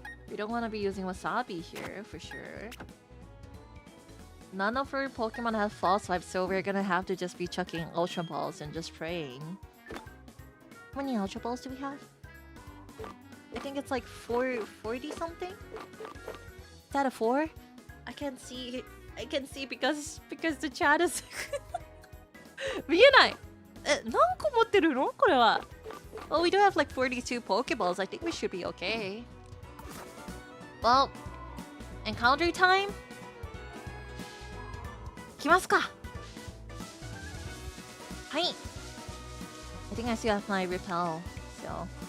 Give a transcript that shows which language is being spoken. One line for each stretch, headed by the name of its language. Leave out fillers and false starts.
English: We don't want to be using Wasabi here, for sure. None of our Pokemon have False Swipe, so we're gonna have to just be chucking Ultra Balls and just praying. How many Ultra Balls do we have? I think it's like 440 something? Is that a 4? I can't see. I can see because the chat is
Japanese: 見えない。何個持ってるのこれは。
English: Well, we do have like 42 Pokeballs. I think we should be okay. Well, encounter time?
Japanese: 行きますか。はい。
English: I think I still have my repel, so.